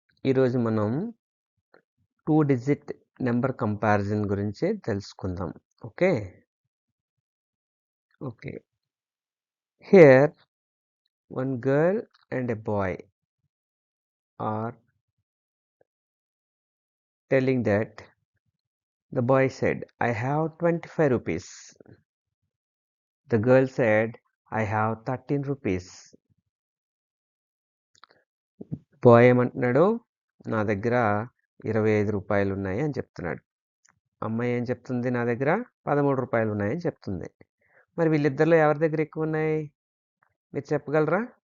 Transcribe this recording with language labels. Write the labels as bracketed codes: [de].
[te] ఈరోజు మనం 2 digit number comparison గురించి తెలుసుకుందాం. Okay. [en] Here one girl and a boy are telling that the boy said, I have 25 rupees. The girl said, I have 13 rupees. [te] Bye ఏమంటున్నాడు, నా దగ్గర 25 రూపాయలు ఉన్నాయి అని చెప్తున్నాడు. అమ్మాయి ఏం చెప్తుంది, నా దగ్గర 13 రూపాయలు ఉన్నాయని చెప్తుంది. మరి వీళ్ళిద్దరిలో ఎవరి దగ్గర ఎక్కువ ఉన్నాయి మీరు చెప్పగలరా?